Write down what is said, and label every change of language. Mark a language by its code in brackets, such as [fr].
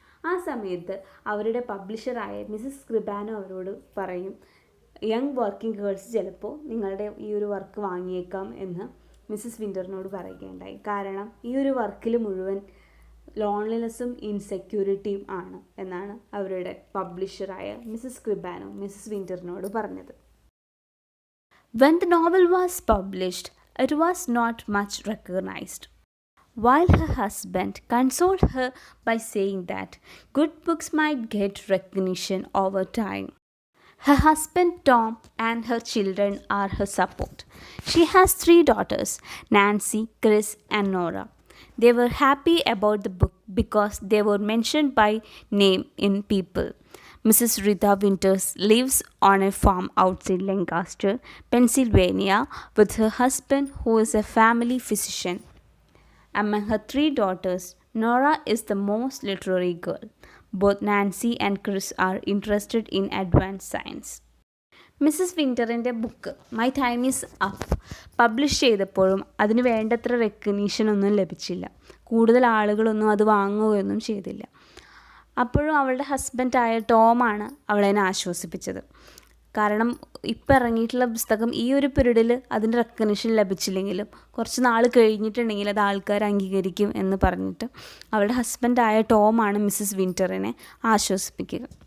[ml] ആ സമയത്ത് അവരുടെ പബ്ലിഷറായ മിസസ് സ്ക്രിബാനോ അവരോട് പറയും, യങ് വർക്കിംഗ് ഗേൾസ് ചിലപ്പോൾ നിങ്ങളുടെ ഈ ഒരു വർക്ക് വാങ്ങിയേക്കാം എന്ന് മിസസ് വിൻ്ററിനോട് പറയുകയുണ്ടായി. കാരണം ഈ ഒരു വർക്കിൽ മുഴുവൻ ലോൺലിനെസ്സും ഇൻസെക്യൂരിറ്റിയും ആണ് എന്നാണ് അവരുടെ പബ്ലിഷറായ മിസസ് സ്ക്രിബാനോ മിസസ് വിൻ്ററിനോട് പറഞ്ഞത്. [en] When the novel was published, it was not much recognized. While her husband consoled her by saying that good books might get recognition over time. Her husband Tom and her children are her support. She has 3 daughters, Nancy, Chris and Nora. They were happy about the book because they were mentioned by name in People. Mrs. Rita Winters lives on a farm outside Lancaster, Pennsylvania with her husband who is a family physician. Among her 3 daughters, Nora is the most literary girl. Both Nancy and Chris are interested in advanced science. [ml] Mises വിൻ്ററിൻ്റെ book my time is up publish ചെയ്തപ്പോഴും അതിന് വേണ്ടത്ര റെക്കഗ്നീഷനൊന്നും ലഭിച്ചില്ല. കൂടുതൽ ആളുകളൊന്നും അത് വാങ്ങുകയൊന്നും ചെയ്തില്ല. അപ്പോഴും അവളുടെ ഹസ്ബൻഡായ ടോമാണ് അവളെ ആശ്വസിപ്പിച്ചത്. കാരണം ഇപ്പം ഇറങ്ങിയിട്ടുള്ള പുസ്തകം ഈ ഒരു പീരീഡിൽ അതിൻ്റെ റെക്കഗ്നിഷൻ ലഭിച്ചില്ലെങ്കിലും കുറച്ച് നാൾ കഴിഞ്ഞിട്ടുണ്ടെങ്കിൽ അത് ആൾക്കാർ അംഗീകരിക്കും എന്ന് പറഞ്ഞിട്ട് അവളുടെ ഹസ്ബൻഡായ ടോമാണ് മിസസ് വിൻ്ററിനെ ആശ്വസിപ്പിക്കുക.